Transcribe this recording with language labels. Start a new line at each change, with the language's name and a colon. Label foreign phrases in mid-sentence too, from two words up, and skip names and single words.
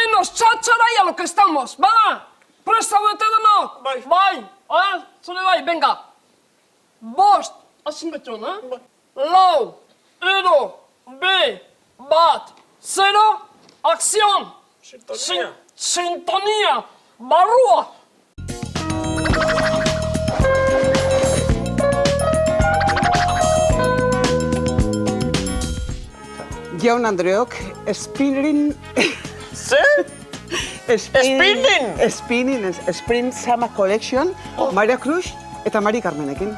Spanish: poneros cháchara y a lo que estamos, ¿va?
Basque: Presta denok? Bai, zure bai, venga. Bost, hasi betona, lau, edo, be, bat, zero,
Spanish: acción. Sintonía,
Basque: barrua. Jaun Andreok, spinning... Zer? Spinning, Spring Summer Collection, Maria Cruz eta Mari Carmenekin.